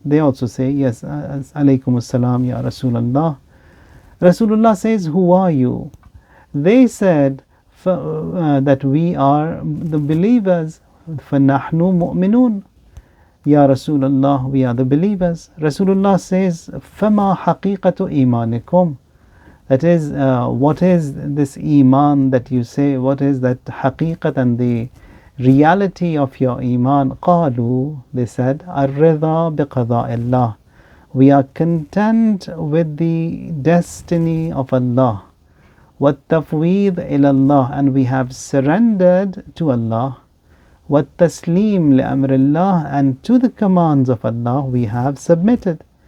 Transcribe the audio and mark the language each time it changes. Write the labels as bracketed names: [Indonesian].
[English] They also say, yes, [Arabic] alaykum assalam ya Rasulullah. [English] Rasulullah says, who are you? They said that we are the believers. [Arabic] فَنَحْنُ مُؤْمِنُونَ. [English] Ya Rasulullah, we are the believers. Rasulullah says, [Arabic] فَمَا حَقِيقَةُ إِيمَانِكُمْ. [English] That is, what is this iman that you say? What is that haqiqat and the reality of your iman? [Arabic] قالوا, [English] they said, [Arabic] الرضا بقضاء الله. [English] We are content with the destiny of Allah. [Arabic] والتفويض إلى الله, [English] and we have surrendered to Allah. [Arabic] والتسليم لأمر الله, [English] and to the commands of Allah we have submitted.